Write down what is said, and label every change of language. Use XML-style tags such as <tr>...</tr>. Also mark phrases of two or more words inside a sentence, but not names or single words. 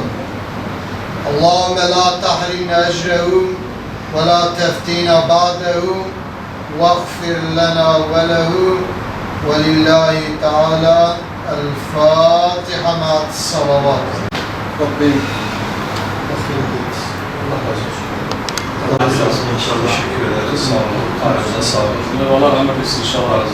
<ar>اللهم لا تحرمنا أجره ولا تفتنا بعده واغفر لنا وله ولله تعالى الفاتحة مع الصلوات. ربي أخير بيت الله</ar> <tr>Allah razı olsun. İnşallah. Teşekkür ederiz. Sağ olun. Ayrıca sağ olun. Allah rahmet eylesin inşallah.</tr>